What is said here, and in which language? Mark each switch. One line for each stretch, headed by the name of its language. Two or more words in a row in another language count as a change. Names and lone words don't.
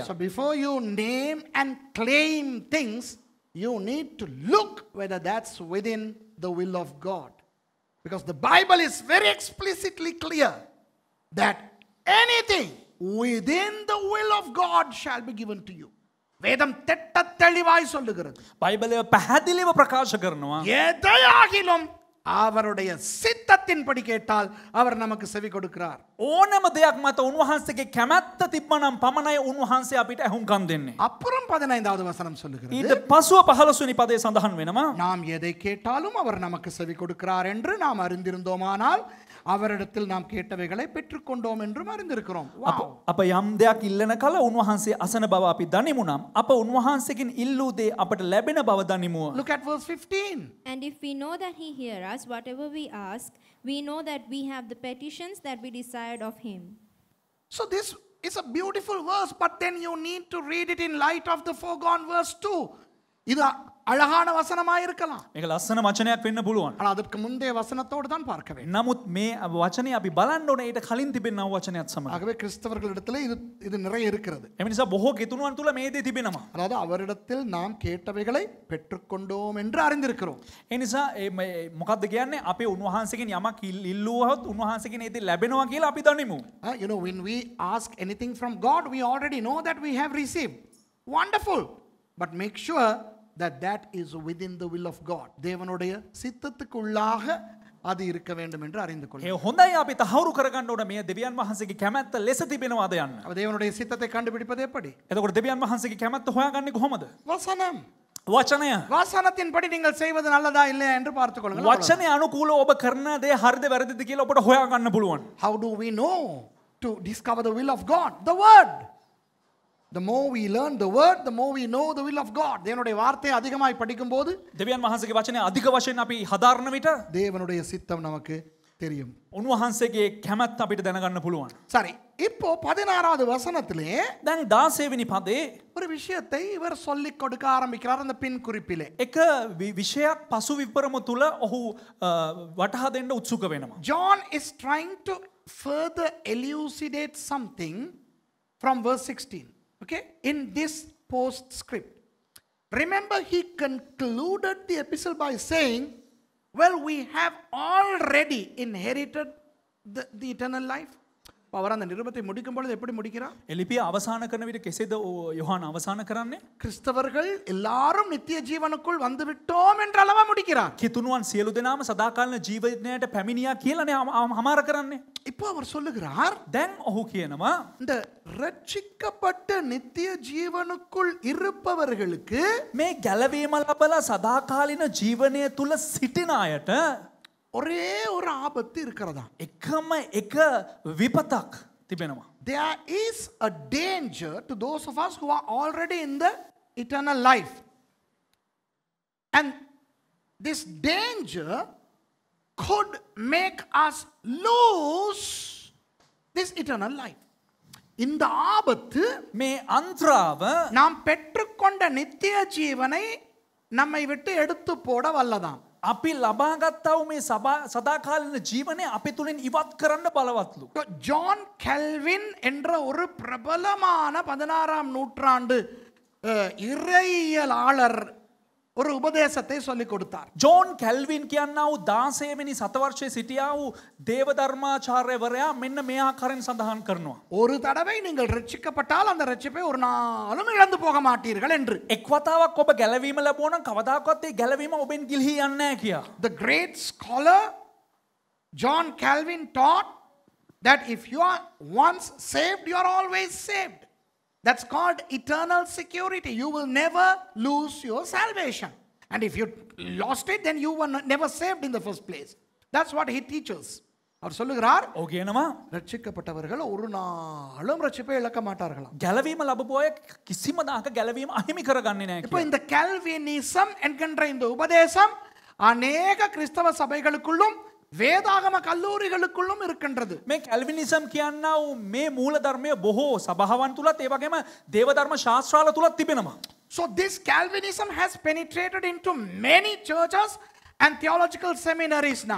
English: So before you name and claim things, you need to look whether that's within the will of God. Because the Bible is very explicitly clear that anything within the will of God shall be given to you.
Tamil: வேதம் திட்ட தெளிவாய் சொல்லுகிறது.
Sinhala: බයිබලය පැහැදිලිව ප්‍රකාශ කරනවා.
Tamil: எதையாகிலும் அவருடைய சித்தத்தின்படி கேட்டால் அவர் நமக்கு செவி கொடுக்கிறார்.
Sinhala: ඕනම දෙයක් මත උන්වහන්සේගේ කැමැත්ත තිබ්බනම් පමණයි උන්වහන්සේ අපිට ඇහුම්කන් දෙන්නේ.
Tamil: அப்புறம் 15வது வசனம் சொல்லுகிறது,
Sinhala: ඊට පසුව 15 වෙනි පදයේ සඳහන් වෙනවා.
Tamil: நாம் எதை கேட்டாலும் அவர் நமக்கு செவி கொடுக்கிறார் என்று நாம் அறிந்திருந்தோமானால் அவரிடத்தில் நாம் கேட்டவைகளை பெற்றுக்கொண்டோம் என்றும் அறிந்திருக்கிறோம்.
Sinhala: අප යම් දෙයක් ඉල්ලන කල උන්වහන්සේ අසන බව අපි දනිමු නම් අප උන්වහන්සේගෙන් ඉල්ලූ දේ අපට ලැබෙන බව දනිමු.
English: Look at verse 15. And if we know that he hears us, whatever we ask, we know that we have the petitions that we desired of him. So this is a beautiful verse, but then you need to read it in light of the foregone verse too.
Tamil: இது அழகான வசனமாய் இருக்கலாம்.
Sinhala: මේක ලස්සන වචනයක් වෙන්න පුළුවන්.
Tamil: ஆனால் அதற்கு முந்தைய வசனத்தோடு தான் பார்க்க வேண்டும்.
Sinhala: නමුත් මේ වචනේ අපි බලන්න ඕනේ ඊට කලින් තිබෙනා වචනයත් සමග.
Tamil: ஆகவே கிறிஸ்தவர்களிடத்தில் இது நிறைய இருக்கிறது.
Sinhala: එම නිසා බොහෝ ගෙතුණුවන් තුල මේ දේ තිබෙනවා.
Tamil: அதாவது அவரிடத்தில் நாம் கேட்டவைகளை பெற்றுக்கொண்டோம் என்று அறிந்திருக்கிறோம்.
Sinhala: ඒ නිසා මොකක්ද කියන්නේ අපි උන්වහන්සේගෙන් යමක් ඉල්ලුවහොත් උන්වහන්සේගෙන් ඒ දේ ලැබෙනවා කියලා අපි දනිමු.
English: You know, when we ask anything from God, we already know that we have received. Wonderful. But make sure that is within the will of God.
Tamil: தேவனுடைய சித்தத்துக்குள்ளாக அது இருக்க வேண்டும் என்று அறிந்து
Sinhala: ඒ
Tamil: கொள்ளுங்கள்.
Sinhala: හොඳයි අපි තහවුරු කරගන්න ඕන මේ දෙවියන් වහන්සේගේ කැමැත්ත ලෙස තිබෙනවාද යන්න.
Tamil: அப்ப தேவனுடைய சித்தத்தை கண்டுபிடிப்பது எப்படி?
Sinhala: එතකොට දෙවියන් වහන්සේගේ කැමැත්ත හොයාගන්නේ කොහොමද?
Tamil: வசனம்.
Sinhala: වචනය.
Tamil: வசனத்தின்படி நீங்கள் செய்வது நல்லதா இல்லையா என்று பார்த்துக் கொள்ளுங்கள்.
Sinhala: වචනය අනුකූලව ඔබ කරන දේ හරිද වැරදිද කියලා ඔබට හොයාගන්න පුළුවන්.
English: How do we know to discover the will of God? The word. The more we learn the word, the more we know the will of God.
Tamil: தேவனுடைய வார்த்தையை அதிகமாய் படிக்கும்போது
Sinhala: දෙවියන් වහන්සේගේ වචනය අධික වශයෙන් අපි හදාරන විට
Tamil: தேவனுடைய சித்தம் நமக்கு தெரியும்.
Sinhala: උන්වහන්සේගේ කැමැත්ත අපිට දැනගන්න පුළුවන්.
Tamil: சரி, இப்போ 16வது வசனத்திலே
Sinhala: දැන් 16 වෙනි පදේ
Tamil: ஒரு விஷயத்தை இவர் சொல்லிக் கொடுக்க ஆரம்பிக்கிறார் அந்த பின் குறிப்பிலே.
Sinhala: එක විෂයක් පසු විපරම තුල ඔහු වටහා දෙන්න උත්සුක වෙනවා.
English: John is trying to further elucidate something from verse 16. Okay? In this postscript. Remember, he concluded the epistle by saying, well, we have already inherited the eternal life.
Tamil: அவர் அந்த நிருபத்தை முடிக்கும் பொழுது எப்படி முடிக்கிறார்?
Sinhala: එලිපිය අවසාන කරන විට කෙසේද යොහාන අවසාන කරන්නේ?
Tamil: கிறிஸ்தவர்கள் எல்லாரும் நித்திய ஜீவனுக்குள் வந்து விட்டோம் என்ற அளவா முடிக்கிறார்.
Sinhala: කිතුණුවන් සියලු දෙනාම සදාකාලින ජීවිතයට පැමිණියා කියලානේ හමාර කරන්නේ.
Tamil: இப்போ அவர் சொல்லுகிறார்,
Sinhala: දැන් ඔහු කියනවා
Tamil: இந்த ரட்சிக்கப்பட்ட நித்திய ஜீவனுக்குள் இருப்பவர்களுக்கு
Sinhala: මේ ගැලවීම ලබලා සදාකාලින ජීවනය තුල සිටින අයට
Tamil: ஒரே ஒரு ஆபத்து இருக்கிறதா?
Sinhala: එකම එක විපතක් තිබෙනවා.
English: There is a danger to those of us who are already in the eternal life. And this danger could make us lose this eternal life.
Tamil: இந்த ஆபத்து
Sinhala: මේ අන්ත්‍රාව
Tamil: நாம் பெற்றுக்கொண்ட நித்திய ஜீவனை நம்மை விட்டு எடுத்து போட வல்லதாம்.
Sinhala: අපි ලබාගත්තා වූ මේ සදාකාලින ජීවනය අපේ තුලින් ඉවත් කරන්න බලවත්ලු.
Tamil: ஜான் கெல்வின் என்ற ஒரு பிரபலமான 16ஆம் நூற்றாண்டு இறையியலாளர் ஒரு உபதேசத்தை சொல்லிக் கொடுத்தார்.
Sinhala: ජෝන් කැල්වින් කියන්නා වූ 16 වෙනි සතවර්ෂයේ සිටියා වූ දේවධර්මාචාර්යවරයා මෙන්න මේ ආකාරයෙන් සඳහන් කරනවා.
Tamil: ஒரு தடவை நீங்கள் ரட்சிக்கப்பட்டால் அந்த ரட்சிப்பை ஒரு நாளும் இழந்து போக மாட்டீர்கள் என்று.
Sinhala: එක් වතාවක් ඔබ ගැලවීම ලැබුවා නම් කවදාකවත් ඒ ගැලවීම ඔබෙන් ගිලිහී යන්නේ නැහැ කියා.
English: The great scholar John Calvin taught that if you are once saved, you are always saved. That's called eternal security. You will never lose your salvation. And if you lost it, then you were never saved in the first place. That's what he teaches.
Tamil: அவர் சொல்லுகிறார்,
Sinhala: ඔහු කියනවා
Tamil: ரட்சிக்கப்பட்டவர்கள் ஒரு நாளும் ரட்சிப்பை இழக்க மாட்டார்களாம்.
Sinhala: ගැලවීම ලැබපු අය කිසිම දාක ගැලවීම අහිමි කරගන්නේ නැහැ
Tamil: இப்போ
Sinhala: කියලා.
Tamil: இந்த கால்வினிசம் என்கின்ற இந்த உபதேசம் அநேக கிறிஸ்தவ சபைகளுக்குள்ளும் வேதாகம கல்லூரிகளுக்குள்ளும் இருக்கின்றது.
Sinhala: මේ කැල්විනිසම් කියන්නා වූ මේ මූල ධර්මය බොහෝ සභාවන් තුලත් ඒ වගේම දේවධර්ම ශාස්ත්‍රාල තුලත් තිබෙනවා.
English: So this Calvinism has penetrated into many churches and theological seminaries now.